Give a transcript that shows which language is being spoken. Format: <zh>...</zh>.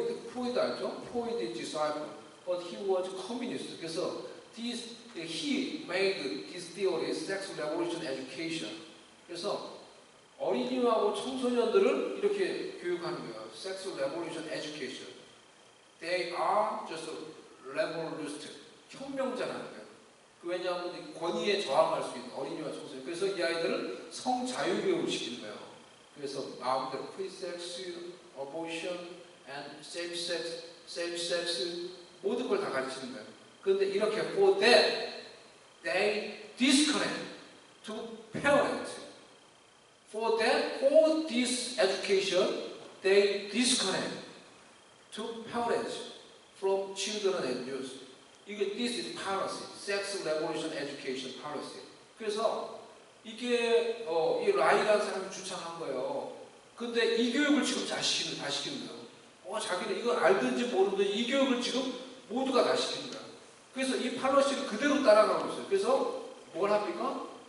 <en>Freud 알죠? Freud's disciple, but he was communist. 그래서 he made this theory, sex revolution education.</en> <ko>그래서 어린이하고 청소년들을 이렇게 교육하는 거예요.</ko> <en>Sex revolution education. They are just revolutionist.</en> <ko>혁명자라는 거예요. 왜냐하면 권위에 저항할 수 있는 어린이와 청소년. 그래서 이 아이들을 성자유교육을 시키는 거예요. 그래서 마음대로 프리섹스, 어보션, and same-sex 모든 걸 다 가르치는 거예요. 그런데 이렇게</ko> <en>for that they disconnect to parents. For that, all this education they disconnect to parents from children and youth. 이게 this is policy, sex revolution education policy.</en> <ko>그래서 이게 이 라이라는 사람이 주창한 거예요. 근데 이 교육을 지금 다 시키는 거예요. 자기는 이걸 알든지 모르든지 이 교육을 지금 모두가 다 시키는 거예요. 그래서 이 팔러시를 그대로 따라가고 있어요. 그래서 뭘 합니까?</ko>